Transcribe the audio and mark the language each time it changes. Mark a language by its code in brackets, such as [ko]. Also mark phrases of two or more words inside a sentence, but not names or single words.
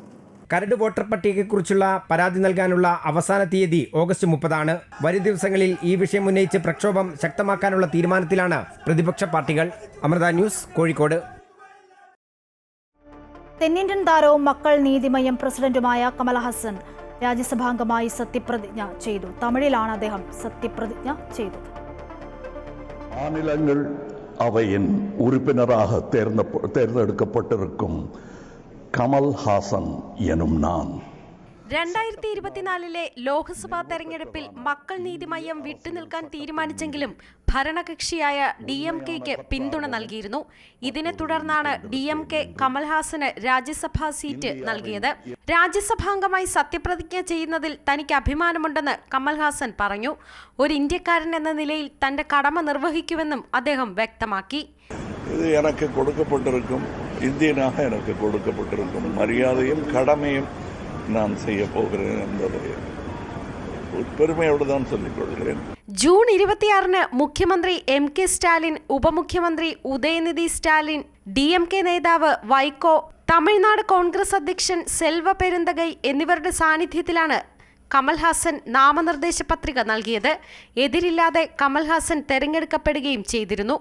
[ml] കരട് വോട്ടർ പട്ടികയെക്കുറിച്ചുള്ള പരാതി നൽകാനുള്ള അവസാന തീയതി ഓഗസ്റ്റ് 30 വരും ദിവസങ്ങളിൽ ഈ വിഷയം ഉന്നയിച്ച് പ്രക്ഷോഭം ശക്തമാക്കാനുള്ള തീരുമാനത്തിലാണ് പ്രതിപക്ഷ പാർട്ടികൾ. അമൃത ന്യൂസ്, കോഴിക്കോട്. തെന്നിന്ത്യൻ താരവും മക്കൾ നീതിമയ്യം പ്രസിഡന്റുമായ കമൽഹാസൻ രാജ്യസഭാംഗമായി സത്യപ്രതിജ്ഞ ചെയ്തു. തമിഴിലാണ് അദ്ദേഹം സത്യപ്രതിജ്ഞ ചെയ്തത്. [ta] மாநிலங்கள் அவையின் உறுப்பினராக தேர்ந்தெடுக்கப்பட்டிருக்கும் கமல்ஹாசன் எனும் நான் [ml] 2024 ലോക്സഭാ തെരഞ്ഞെടുപ്പിൽ മക്കൾ നീതിമയ്യം വിട്ടുനിൽക്കാൻ തീരുമാനിച്ചെങ്കിലും ഭരണകക്ഷിയായ DMKയ്ക്ക് പിന്തുണ നൽകിയിരുന്നു. ഇതിനെ തുടർന്നാണ് DMK കമൽഹാസന് രാജ്യസഭാ സീറ്റ് നൽകിയത്. രാജ്യസഭാംഗമായി സത്യപ്രതിജ്ഞ ചെയ്യുന്നതിൽ തനിക്ക് അഭിമാനമുണ്ടെന്ന് കമൽഹാസൻ പറഞ്ഞു. ഒരു ഇന്ത്യക്കാരൻ എന്ന നിലയിൽ തന്റെ കടമ നിർവഹിക്കുമെന്നും അദ്ദേഹം വ്യക്തമാക്കി. [ta] இது எனக்கு கொடுக்கப்பட்டிருக்கும், இந்தியனாக எனக்கு கொடுக்கப்பட்டிருக்கும் மரியாதையும் கடமையும் நான் செய்ய போகிறேன் என்பதை பெருமையோடு தான் சொல்லிக் கொள்கிறேன். [ml] ജൂൺ 26 മുഖ്യമന്ത്രി MK സ്റ്റാലിൻ, ഉപമുഖ്യമന്ത്രി ഉദയനിധി സ്റ്റാലിൻ, DMK നേതാവ് വൈക്കോ, തമിഴ്നാട് കോൺഗ്രസ് അധ്യക്ഷൻ സെൽവ പെരുന്തകൈ എന്നിവരുടെ സാന്നിധ്യത്തിലാണ് കമൽഹാസൻ നാമനിർദ്ദേശ പത്രിക നൽകിയത്. എതിരില്ലാതെ കമൽഹാസൻ തെരഞ്ഞെടുക്കപ്പെടുകയും ചെയ്തിരുന്നു.